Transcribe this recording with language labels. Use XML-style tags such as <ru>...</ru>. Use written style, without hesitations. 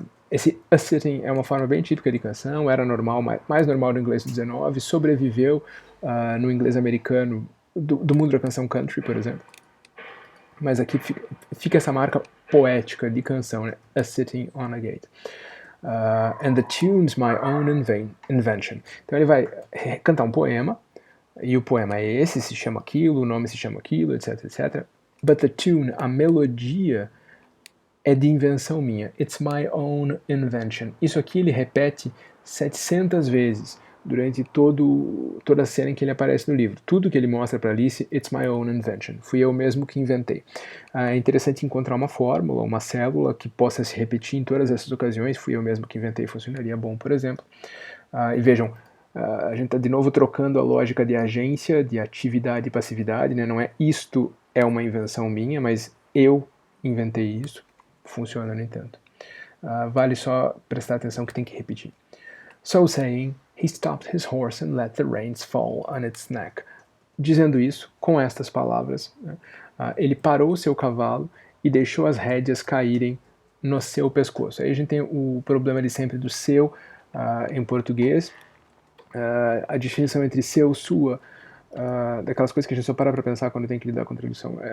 <pt>Esse a sitting é uma forma bem típica de canção, era normal, mais normal no inglês do 19, sobreviveu no inglês americano do mundo da canção country, por exemplo. Mas aqui fica essa marca poética de canção, né?</pt> <en>A Sitting on a Gate. And the tune's my own invention.</en> <pt>Então ele vai cantar um poema, e o poema é esse, se chama aquilo, o nome se chama aquilo, etc, etc.</pt> <en>But the tune,</en> <pt>a melodia, é de invenção minha.</pt> <en>It's my own invention.</en> <pt>Isso aqui ele repete 700 vezes durante toda a cena em que ele aparece no livro. Tudo que ele mostra para Alice,</pt> <en>it's my own invention.</en> <pt>Fui eu mesmo que inventei. É interessante encontrar uma fórmula, uma célula que possa se repetir em todas essas ocasiões. Fui eu mesmo que inventei, funcionaria bom, por exemplo. E vejam, a gente está de novo trocando a lógica de agência, de atividade e passividade, né? Não é isto é uma invenção minha, mas eu inventei isso. Funciona, no entanto. Vale só prestar atenção que tem que repetir.</pt> <en>So saying, he stopped his horse and let the reins fall on its neck.</en> <pt>Dizendo isso, com estas palavras, né, ele parou o seu cavalo e deixou as rédeas caírem no seu pescoço. Aí a gente tem o problema de sempre do seu em português, a distinção entre seu, sua, daquelas coisas que a gente só para pensar quando tem que lidar com tradução.</pt>